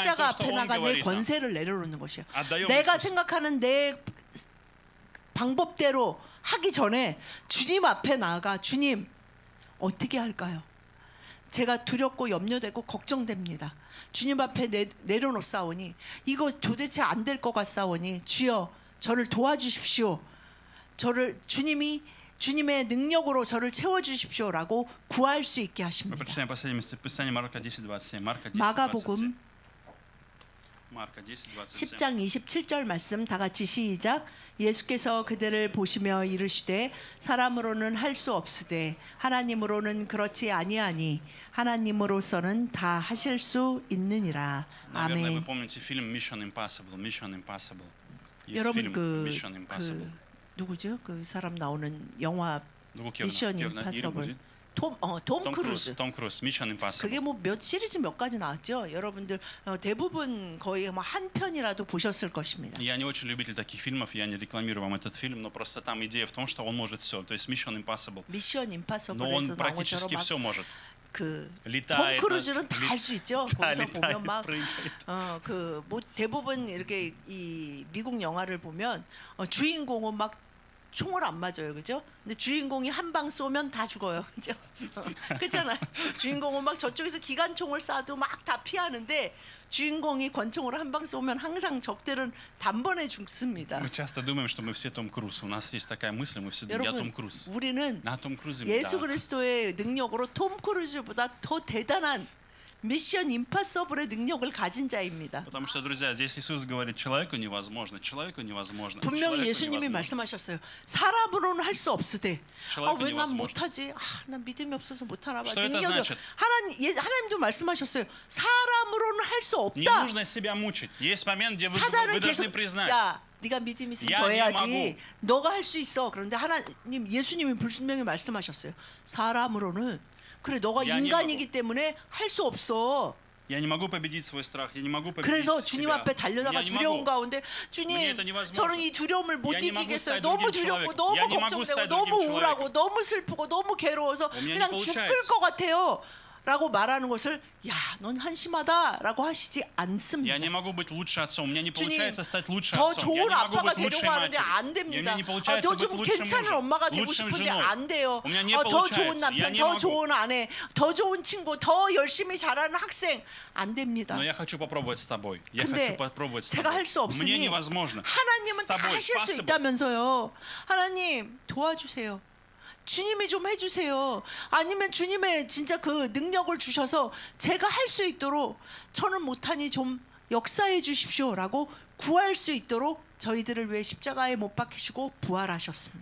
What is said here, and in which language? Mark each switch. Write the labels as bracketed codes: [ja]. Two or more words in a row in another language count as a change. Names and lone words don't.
[ko] 십자가 [ru] то, что [ko] 앞에 [ru] Он [ko] 나가 내 [ru] говорит нам. [ko] 권세를 내려놓는 것이야. [ru] отдаем [ko] 내가 [ru] Иисусу. [ko] 생각하는 내 방법대로 하기 전에 주님 앞에 나아가 주님 어떻게 할까요? 제가 두렵고 염려되고 걱정됩니다. 주님 앞에 내려놓사오니 이거 도대체 안 될 것 같사오니 주여 저를 도와주십시오. 저를 주님의 능력으로 저를 채워주십시오라고 구할 수 있게 [ru] Мы [ko] 하십니다. [ru] прочитаем последнее местописание Марка 10:27. Марка 10:27. [ko] 마가복음 [ru] Марка 10:27. [ko] 10장 27절 말씀 다 같이 시작. 예수께서 그들을 보시며 이르시되 사람으로는 할 수 없으되 하나님으로는 그렇지 아니하니 하나님으로서는 다 하실 수 있느니라. [ru] Наверное, вы [ko] 아멘. [ru] помните фильм Mission Impossible. Mission Impossible. Есть [ko] 여러분 [ru] фильм [ko] 그 Mission Impossible. 누구죠? 그 사람 나오는 영화 누구 기억나? 미션 기억나? 이름 임파서블. 뭐지? 톰 크루즈. 톰 크루즈. Mission Impossible. 그게 뭐 몇 시리즈 몇 가지 나왔죠. 여러분들 대부분 거의 뭐 한 편이라도 보셨을 것입니다. [ru] Я не очень любитель таких фильмов, я не рекламирую вам этот фильм, но просто там идея в том, что он может все. То есть Mission Impossible. [ko] 미션 [ru] Но [ko] 임파서블에서 [ru] он [ko] 나온 [ru] практически [ko] 것처럼 [ru] все может. [ko] 그톰 리타에 크루즈는 다 할 수 있죠. 다 거기서 리타에 보면 막 프레이드. 그 뭐 대부분 이렇게 이 미국 영화를 보면 주인공은 막 총을 안 맞아요, 그죠? 근데 주인공이 한 방 쏘면 다 죽어요, 그죠? 그렇잖아요. 주인공은 막 저쪽에서 기관총을 쏴도 막 다 피하는데 주인공이 권총으로 한 방 쏘면 항상 적들은 단번에 죽습니다. [ru] Мы часто думаем, что мы все Том Круз. У нас есть такая мысль, мы все думаем, я Том [ko] 여러분, [ru] Круз. [ko] 우리는 나 Том Кру즈. 예수 그리스도의 능력으로 톰 크루즈보다 더 대단한 미션 임파서블의 능력을 가진 자입니다. [ru] Потому что, друзья, здесь Иисус говорит, человеку невозможно, человеку невозможно. [ko] 분명히 [ru] человеку [ko] 예수님이 [ru] невозможно. [ko] 말씀하셨어요. 사람으로는 할 수 없으되 [ru] человеку [ko] 왜 난 [ru] невозможно. [ko] 못하지? 난 믿음이 없어서 못하나 봐. [ru] Что это [ko] 능력이 [ru] значит? [ko] 하나님도 말씀하셨어요. 사람으로는 할 수 [ru] Не [ko] 없다. [ru] нужно себя мучить. Есть момент, где вы [ko] 사단은 [ru] должны [ko] 계속 [ru] признать. [ko] 야 네가 믿음 있으면 야, 더 네 해야지. 마구. 너가 할 수 있어. 그런데 하나님 예수님이 분명히 말씀하셨어요. 사람으로는 그래 너가 야, 네 인간이기 때문에 할 수 없어. [ru] Я не могу победить свой страх, я не могу победить [ko] 그래서 주님 [ru] себя. [ko] 앞에 달려다가 [ru] Я не [ko] 두려움 [ru] могу. [ko] 가운데 주님 [ru] Мне это невозможно. [ko] 저는 이 두려움을 못 [ru] Я не могу [ko] 이기겠어요. [ru] стать [ko] 너무 [ru] другим [ko] 두렵고 [ru] человеком. [ko] 너무 [ru] Я не могу [ko] 걱정되고 [ru] стать [ko] 너무 [ru] другим [ko] 우울하고 [ru] человеком. [ko] 너무 슬프고 너무 괴로워서 [ru] У меня не [ko] 그냥 죽을 [ru] получается. [ko] 것 같아요. 라고 말하는 것을 야, 넌 한심하다라고 하시지 않습니다. [ru] Я не могу быть лучше отцом. У меня не [ko] 주님, [ru] получается стать лучше [ko] 더 [ru] отцом. Я [ko] 좋은 [ru] не могу [ko] 아빠가 [ru] быть лучшей [ko] 되려고 하는데 [ru] матерью. [ko] 안 [ru] И у [ko] 됩니다. [ru] меня не получается [ko] 더 [ru] быть [ko] 좀 [ru] лучшим [ko] 괜찮은 [ru] мужем, [ko] 엄마가 되고 [ru] лучшим [ko] 싶은데 [ru] женой. [ko] 안 돼요. [ru] У меня не [ko] 더 좋은 [ru] получается. Я [ko] 남편, [ru] не [ko] 더 [ru] могу. [ko] 좋은 아내, 더 좋은 친구, 더 열심히 잘하는 학생 안 됩니다. [ru] Но я хочу попробовать с тобой. Я [ko] 근데 [ru] хочу попробовать с [ko] 제가 [ru] тобой. [ko] 할 수 [ru] Мне [ko] 없으니 [ru] невозможно. [ko] 하나님은 [ru] С [ko] 다 [ru] тобой [ko] 하실 수 possible. 있다면서요. 하나님 도와주세요. 주님이 좀 해주세요. 아니면 주님의 진짜 그 능력을 주셔서 제가 할 수 있도록 저는 못하니 좀 역사해 주십시오라고 구할 수 있도록 저희들을 위해 십자가에 못 박히시고 부활하셨습니다.